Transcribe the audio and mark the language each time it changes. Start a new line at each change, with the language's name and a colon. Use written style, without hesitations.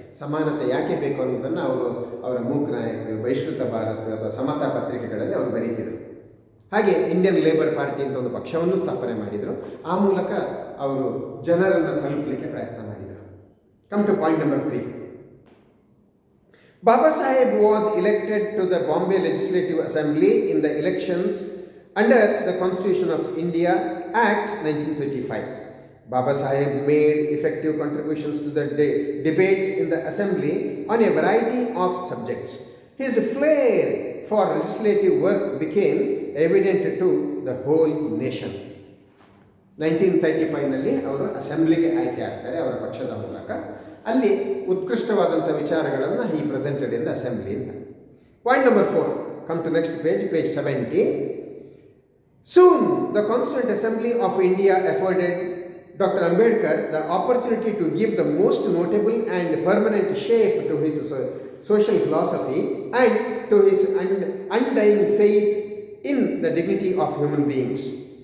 Kannada: ಸಮಾನತೆ ಯಾಕೆ ಬೇಕು ಅನ್ನೋದನ್ನು ಅವರ ಮೂಕ್ ನಾಯಕ್, ಬಹಿಷ್ಕೃತ ಭಾರತ್ ಅಥವಾ ಸಮತಾ ಪತ್ರಿಕೆಗಳಲ್ಲಿ ಅವರು ಬರೀತಿದ್ರು. ಹಾಗೆ ಇಂಡಿಯನ್ ಲೇಬರ್ ಪಾರ್ಟಿ ಅಂತ ಒಂದು ಪಕ್ಷವನ್ನು ಸ್ಥಾಪನೆ ಮಾಡಿದರು. ಆ ಮೂಲಕ ಅವರು ಜನರನ್ನು ತಲುಪಲಿಕ್ಕೆ ಪ್ರಯತ್ನ ಮಾಡಿದರು.
English: Come to point number 3. Baba Saheb was elected to the Bombay Legislative Assembly in the elections under the Constitution of India Act 1935. Baba Saheb made effective contributions to the debates in the assembly on a variety of subjects. His flair for legislative work became evident to the whole nation.
Kannada: 1935ನಲ್ಲಿ ಅವರು ಅಸೆಂಬ್ಲಿಗೆ ಆಯ್ಕೆ ಆಗ್ತಾರೆ ಅವರ ಪಕ್ಷದ ಮೂಲಕ. ಅಲ್ಲಿ ಉತ್ಕೃಷ್ಟವಾದಂಥ ವಿಚಾರಗಳನ್ನು
English: he presented in the assembly
Kannada: ಅಂತ.
English: Point number 4. Come to next page 70. Soon, the Constituent Assembly of India afforded Dr. Ambedkar the opportunity to give the most notable and permanent shape to his social philosophy and to his undying faith in the dignity of human beings.